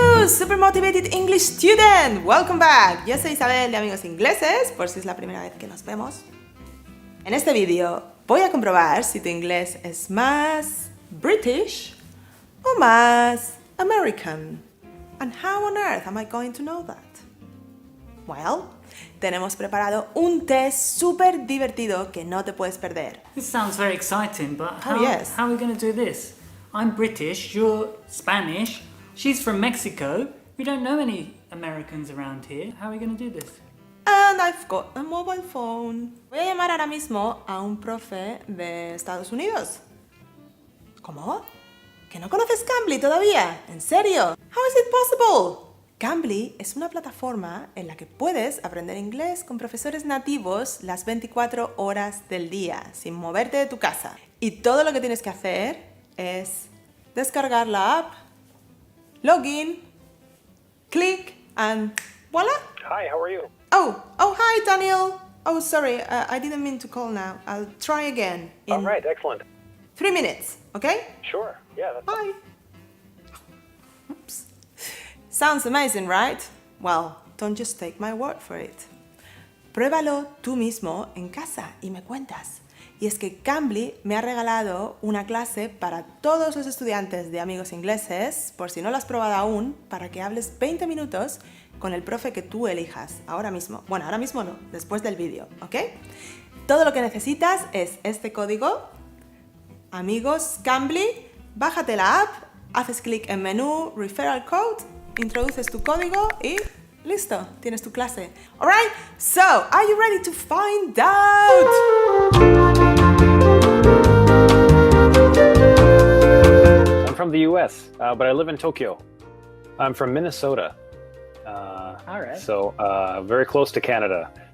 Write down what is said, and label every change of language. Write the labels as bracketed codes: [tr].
[en] super motivated English student! Welcome back! [es] Yo soy Isabel de Amigos Ingleses, por si es la primera vez que nos vemos. En este vídeo voy a comprobar si tu inglés es más British o más American. [en] And how on earth am I going to know that? Well, [es] tenemos preparado un test súper divertido que no te puedes perder. [en] This sounds very exciting, but how yes. are we going to do this? I'm British, you're Spanish, she's from Mexico. We don't know any Americans around here. How are we going to do this? And I've got a mobile phone. [es] Voy a llamar ahora mismo a un profe de Estados Unidos. ¿Cómo? ¿Que no conoces Cambly todavía? ¿En serio? [en] How is it possible? [es] Cambly es una plataforma en la que puedes aprender inglés con profesores nativos las 24 horas del día, sin moverte de tu casa. Y todo lo que tienes que hacer es descargar la app, [en] login, click, and voila! Hi, how are you? Oh, hi, Daniel. Oh, sorry, I didn't mean to call now. I'll try again in All right, excellent. 3 minutes, okay? Sure, yeah, that's Bye. Oops. Sounds amazing, right? Well, don't just take my word for it. [es] Pruébalo tú mismo en casa y me cuentas. Y es que Cambly me ha regalado una clase para todos los estudiantes de Amigos Ingleses, por si no lo has probado aún, para que hables 20 minutos con el profe que tú elijas, ahora mismo. Bueno, ahora mismo no, después del vídeo, ¿ok? Todo lo que necesitas es este código, Amigos Cambly, bájate la app, haces clic en menú, [en] referral code, [es] introduces tu código y listo, tienes tu clase. [en] Alright, so, are you ready to find out? I'm from the US, but I live in Tokyo. I'm from Minnesota. All right. So, very close to Canada.